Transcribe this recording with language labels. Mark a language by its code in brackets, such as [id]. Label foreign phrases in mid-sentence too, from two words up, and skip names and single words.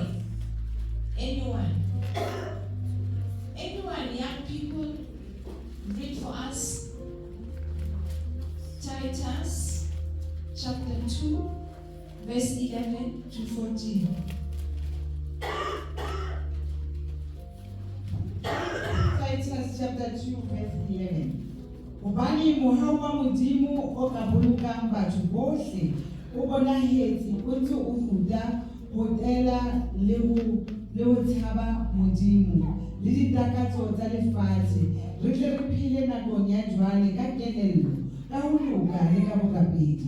[en] Anyone, young people, read for us. Titus chapter 2, verse 11 to 14. Titus chapter 2 verse 11. [st] Hobane moya wa modimo o ka bolokang batho bohle o bonahetse o ntse o ruta ho tela le ho tshaba modimo le ditakatso tsa lefatshe re tle re phile nakong ya jwale ka kelello ka ho loka le ka bokapedi